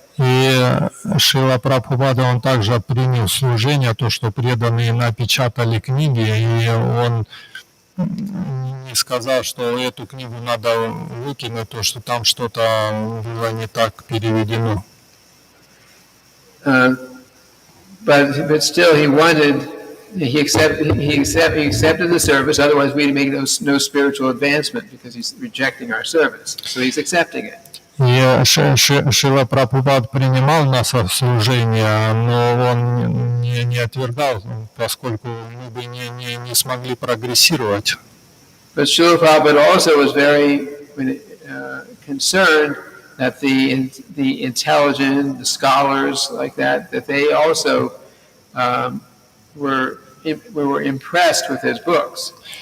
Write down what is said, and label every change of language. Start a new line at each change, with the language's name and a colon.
Russian: И Шрила Прабхупада, он также принял служение, то, что преданные напечатали книги, и он не сказал, что эту книгу надо выкинуть, то, что там что-то было не так переведено.
English: But still, he accepted the service. Otherwise, we'd make no spiritual advancement because he's rejecting our service. So he's accepting it.
Russian: И Шрила Прабхупад принимал наше служение, но он не отвергал, поскольку мы бы не смогли прогрессировать.
English: But Srila Prabhupada also was very concerned that the intelligent, the scholars like that they also were impressed with his books.